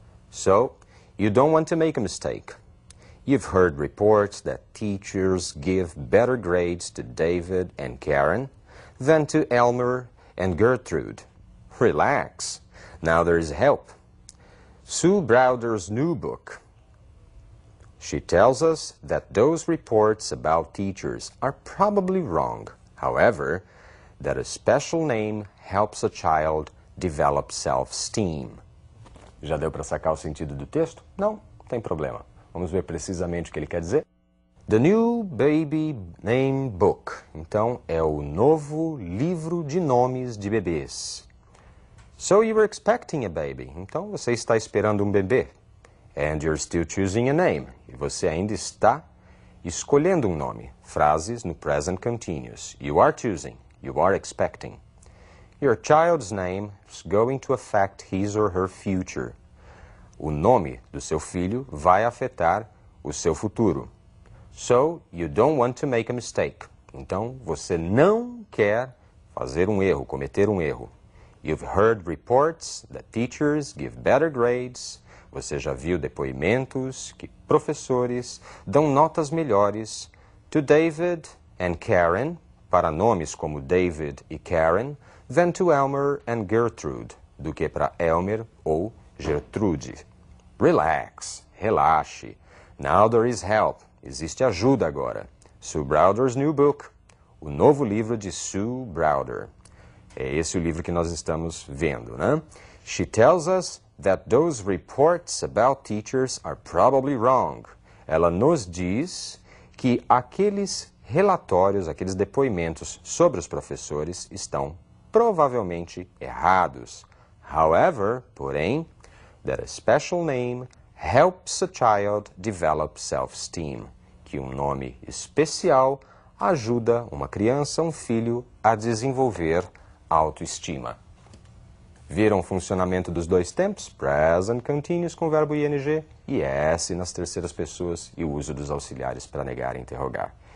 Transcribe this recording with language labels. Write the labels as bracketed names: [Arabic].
[English] So, you don't want to make a mistake. You've heard reports that teachers give better grades to David and Karen than to Elmer and Gertrude. Relax. Now there is help. Sue Browder's new book. She tells us that those reports about teachers are probably wrong. However, that a special name helps a child develop self-esteem. [Portuguese] Já deu para sacar o sentido do texto? Não, tem problema. Vamos ver precisamente o que ele quer dizer. [English] The New Baby Name Book. [Portuguese] Então, é o novo livro de nomes de bebês. [English] So you were expecting a baby. [Portuguese] Então, você está esperando um bebê. [English] And you're still choosing a name. [Portuguese] E você ainda está escolhendo um nome. Frases no [English] present continuous. You are choosing. You are expecting. Your child's name is going to affect his or her future. [Portuguese] O nome do seu filho vai afetar o seu futuro. [English] So, you don't want to make a mistake. [Portuguese] Então, você não quer fazer um erro, cometer um erro. [English] You've heard reports that teachers give better grades. [Portuguese] Você já viu depoimentos que professores dão notas melhores [English] to David and Karen, [Portuguese] para nomes como David e Karen, [English] than to Elmer and Gertrude, [Portuguese] do que para Elmer ou Gertrude. [English] Relax, [Portuguese] relaxe. [English] Now there is help. [Portuguese] Existe ajuda agora. [English] Sue Browder's new book. [Portuguese] O novo livro de Sue Browder. É esse o livro que nós estamos vendo, né? [English] She tells us that those reports about teachers are probably wrong. [Portuguese] Ela nos diz que aqueles relatórios, aqueles depoimentos sobre os professores estão provavelmente errados. [English] However, [Portuguese] porém, [English] that a special name helps a child develop self-esteem. [Portuguese] Que um nome especial ajuda uma criança, um filho, a desenvolver autoestima. Viram o funcionamento dos dois tempos? Present continuous com o verbo ing e S nas terceiras pessoas e o uso dos auxiliares para negar e interrogar.